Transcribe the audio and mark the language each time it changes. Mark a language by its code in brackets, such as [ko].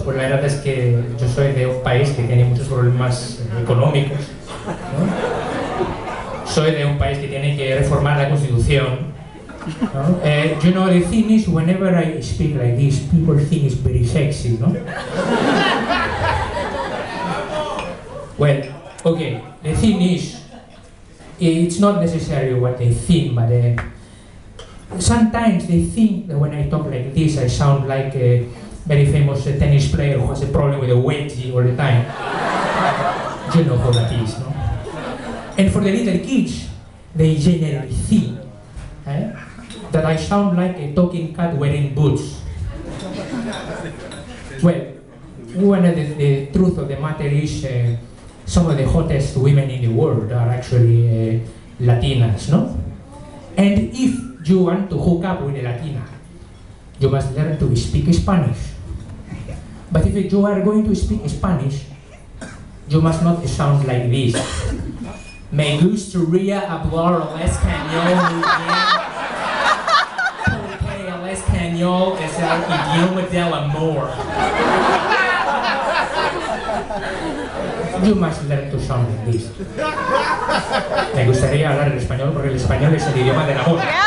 [es] Pues la verdad es que yo soy de un país que tiene muchos problemas económicos, ¿no? Soy de un país que tiene que reformar la Constitución. [en] The thing is, whenever I speak like this, people think it's very sexy, no? Well, okay, the thing is, it's not necessarily what they think, but sometimes they think that when I talk like this, I sound like a very famous tennis player who has a problem with a wedgie all the time. You know how that is, no? And for the little kids, they generally think that I sound like a talking cat wearing boots. Well, the truth of the matter is some of the hottest women in the world are actually Latinas, no? And if you want to hook up with a Latina, you must learn to speak Spanish. But if you are going to speak Spanish, you must not sound like this. [es] Me gustaría hablar el español muy bien. Porque el español es el idioma del amor. [en] You must learn to sound like this. [es] Me gustaría hablar el español porque el español es el idioma del amor.